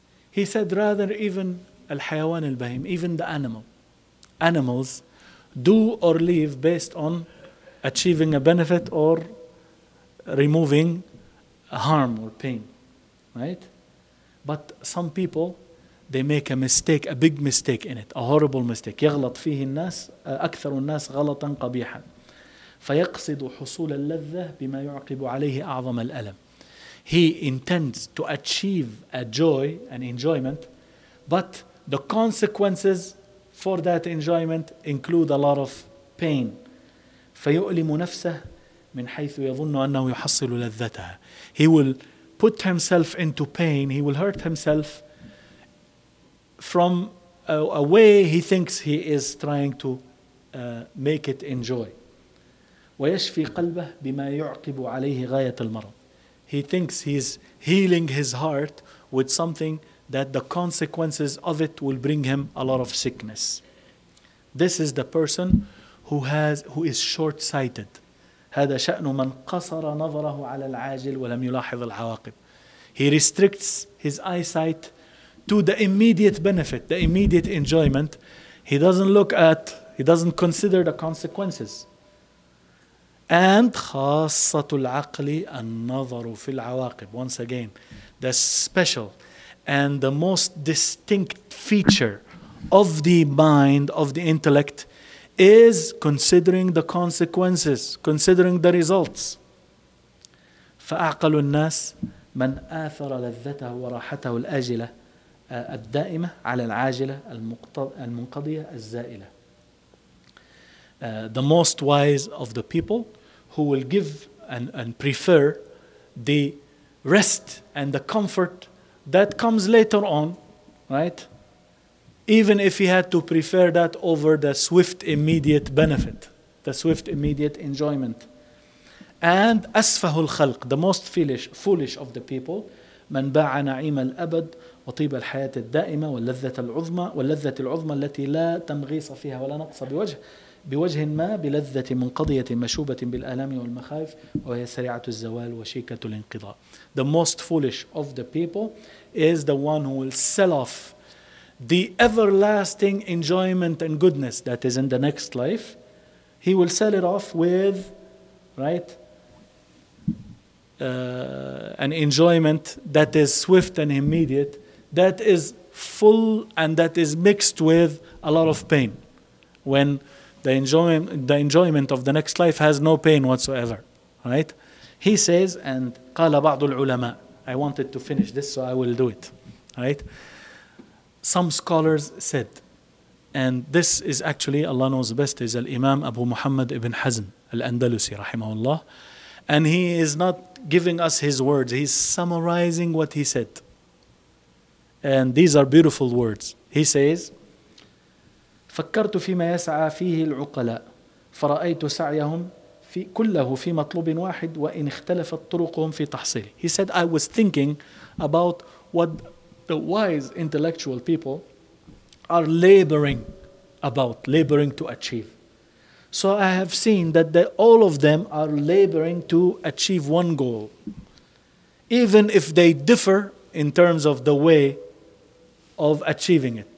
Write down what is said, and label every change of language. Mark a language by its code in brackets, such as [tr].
[en] He said rather even al-hayawan al-bahim, even the animals do or leave based on achieving a benefit or removing a harm or pain, right? But some people, they make a mistake, a big mistake in it, a horrible mistake. [ar] يغلط فيه الناس أكثر الناس غلطا قبيحا فيقصد حصول اللذة بما يعقب عليه أعظم الألم. [en] He intends to achieve a joy, an enjoyment, but the consequences for that enjoyment include a lot of pain. [ar] فيؤلم نفسه من حيث يظن أنه يحصل لذتها. [en] He will put himself into pain, he will hurt himself from a way he thinks he is trying to make it enjoy. [ar] ويشفي قلبه بما يعقب عليه غاية المرض. [en] He thinks he's healing his heart with something that the consequences of it will bring him a lot of sickness. This is the person who is short-sighted. [ar] هذا شأن من قصر نظره على العاجل ولم يلاحظ العواقب. [en] He restricts his eyesight to the immediate benefit, the immediate enjoyment. He doesn't consider the consequences. [ar] And خاصة العقل النظر في العواقب. [en] Once again, the special and the most distinct feature of the mind, of the intellect, is considering the consequences, considering the results. [ar] فأعقل الناس من آثر لذته وراحته الآجلة الدائمة على العاجلة المنقضية الزائلة. [en] The most wise of the people who will give and prefer the rest and the comfort that comes later on, right? Even if he had to prefer that over the swift immediate benefit, the swift immediate enjoyment. [ar] And أسفه الخلق, [en] the most foolish of the people, [ar] من باع نعيم الأبد وطيب الحياة الدائمة واللذة العظمى التي لا تنغيص فيها ولا نقص بوجه ما بلذة منقضية مشوبة بالآلام والمخاوف وهي سريعة الزوال وشيكة الانقضاء. [en] The most foolish of the people is the one who will sell off the everlasting enjoyment and goodness that is in the next life. He will sell it off with, right, an enjoyment that is swift and immediate, that is full and that is mixed with a lot of pain, when the enjoyment of the next life has no pain whatsoever, right? He says, and [ar] قال بعض العلماء, [en] I wanted to finish this so I will do it, right? Some scholars said, and this is actually, Allah knows best, is Al-Imam Abu Muhammad ibn Hazm al-Andalusi rahimahullah, and he is not giving us his words, he's summarizing what he said. And these are beautiful words. He says, [ar] فكرت فيما يسعى فيه العقلاء فرأيت سعيهم كله في مطلوب واحد وإن اختلفت طرقهم في تحصيله. [en] He said, I was thinking about what the wise intellectual people are laboring to achieve. So I have seen that all of them are laboring to achieve one goal, even if they differ in terms of the way of achieving it.